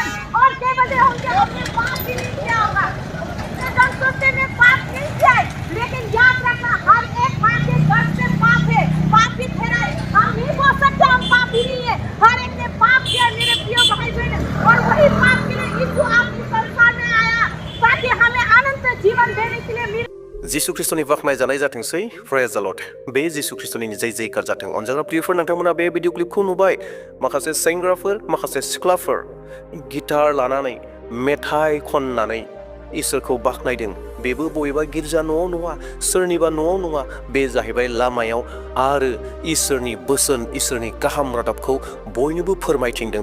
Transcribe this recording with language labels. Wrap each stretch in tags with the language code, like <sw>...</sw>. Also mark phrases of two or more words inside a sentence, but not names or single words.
<hi>और केवल उनके अपने पाप भी नहीं किया होगा, हम सोचते में पाप नहीं किया है, लेकिन याद रखना हर एक माँ के गर्भ से पाप है, पाप भी ठहराए। हम नहीं बोल सकते हम पापी नहीं है, हर एक ने पाप किया मेरे प्रिय भाई बहन। और वही पाप के लिए यीशु आपके संसार में आया ताकि हमें अनंत जीवन देने के लिए मिले।</hi> <brx>जिसु ख्रिस्टनि बाख्नाय जानाय जाथोंसै।</brx> <en>Praise the Lord.</en> <brx>बे जिसु ख्रिस्टनि जय जयकार जाथों। अनजाग्रा प्रियफोर, नोंथांमोना बे भिडिअ क्लिपखौ नुबाय। माखासे सेंग्राफोर, माखासे सिख्लाफोर गिटार लानानै मेथाइ खननानै इसोरखौ बाख्नायदों। बेबो बबेबा गिर्जा न'आव नङा, सोरनिबा न'आव नङा, बे जाहैबाय लामायाव आरो इसोरनि बोसोन, इसोरनि गाहाम रादाबखौ बयनोबो फोरमायथिंदों।</brx>